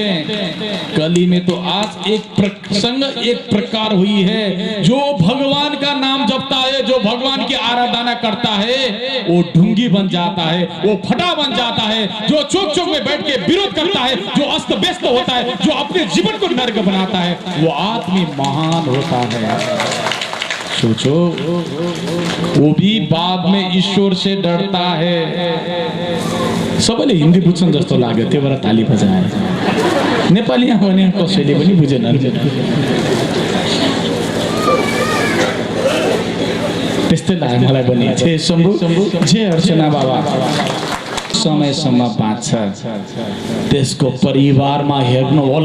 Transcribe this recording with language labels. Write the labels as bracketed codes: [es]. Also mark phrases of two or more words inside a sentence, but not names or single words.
[hi] कली में तो आज एक प्रसंग, एक प्रकार हुई है, जो भगवान का नाम जपता है, जो भगवान की आराधना करता है, वो ढूंगी बन जाता है, वो फटा बन जाता है। जो चौक चौक में बैठ के विरोध करता है, जो अस्त व्यस्त होता है, जो अपने जीवन को नर्क बनाता है, वो आदमी महान होता है। सोचो, वो भी बाद में ईश्वर से डरता है। [ne] सबैले हिन्दी बुझ्छन् जस्तो लाग्यो, त्यो भएर ताली बजाए। नेपाली भने कसैले पनि बुझेनन्। त्यस्तै लाग्यो मलाई पनि। छे शम्भु, छे अर्चना बाबा समयसम्म बाँच्छ, त्यसको परिवारमा हेर्नु होला।